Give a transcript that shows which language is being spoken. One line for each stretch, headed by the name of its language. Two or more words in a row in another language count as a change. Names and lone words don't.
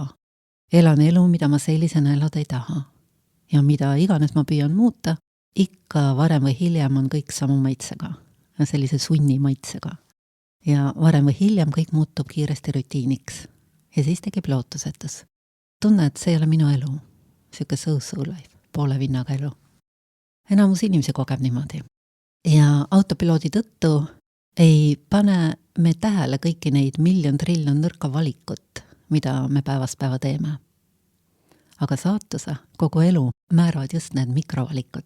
Estonian: Elan elu, mida ma sellisena elada ei taha. Ja mida iganes ma püüan muuta, ikka varem või hiljem on kõik sama maitsega, sellise sunni maitsega. Ja varem või hiljem kõik muutub kiiresti rutiiniks. Ja siis tekib lootusetus. Tunne, et see ei ole minu elu.
English: Siuke so-so life,
Estonian: poole vinnaga elu. Enamus inimesi kogeb niimoodi. Ja autopiloodi tõttu ei pane me tähele kõiki neid miljon-triljon nõrka valikut, mida me päevast päeva teeme. Aga saatuse, kogu elu määravad just need mikrovalikud.